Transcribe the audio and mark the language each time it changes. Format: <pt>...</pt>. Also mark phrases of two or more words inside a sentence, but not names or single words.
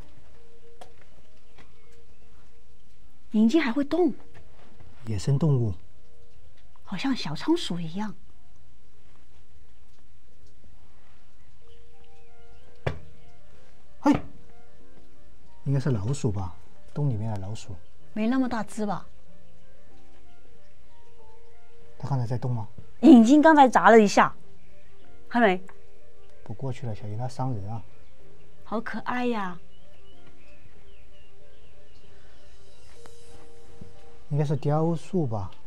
<zh>眼睛還會動，野生動物，好像小倉鼠一樣。嘿，應該是老鼠吧？洞裡面的老鼠，沒那麼大只吧？它剛才在動嗎？眼睛剛才眨了一下，看沒？不過去了，小心它傷人啊！好可愛呀！應該是雕塑吧？</zh>